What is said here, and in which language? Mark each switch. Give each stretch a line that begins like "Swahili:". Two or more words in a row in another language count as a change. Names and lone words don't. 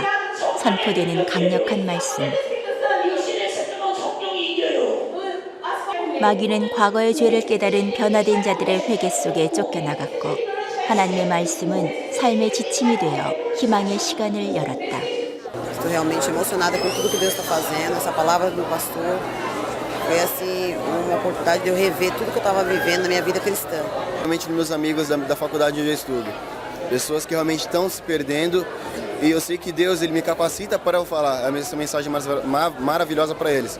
Korean: 선포되는 강력한 말씀. 마귀는 과거의 죄를 깨달은 변화된 자들의 회개 속에 쫓겨나갔고 하나님의 말씀은 삶의 지침이 되어 희망의 시간을 열었다.
Portuguese: Estou realmente emocionada com tudo que Deus está fazendo. Essa palavra do pastor foi assim uma oportunidade de eu rever tudo que eu estava vivendo na minha vida cristã. Realmente meus amigos da faculdade onde eu estudo, pessoas que realmente estão se perdendo e eu sei que Deus ele me capacita para eu falar essa mensagem maravilhosa para eles.